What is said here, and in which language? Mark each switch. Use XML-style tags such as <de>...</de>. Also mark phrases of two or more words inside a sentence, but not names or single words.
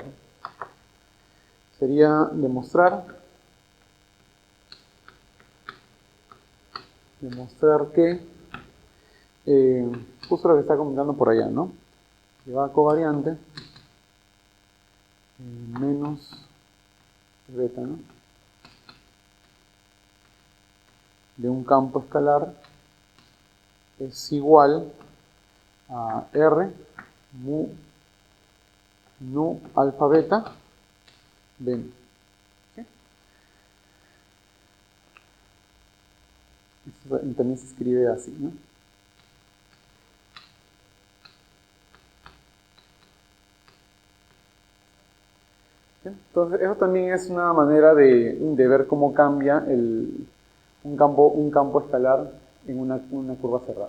<es>Sería demostrar que justo lo que está comentando por allá, ¿no? Derivada covariante menos beta, ¿no? De un campo escalar es igual a R mu nu alfa beta ven. ¿Sí? Esto también se escribe así, ¿no? Entonces, eso también es una manera de ver cómo cambia un campo escalar en una curva cerrada.</es>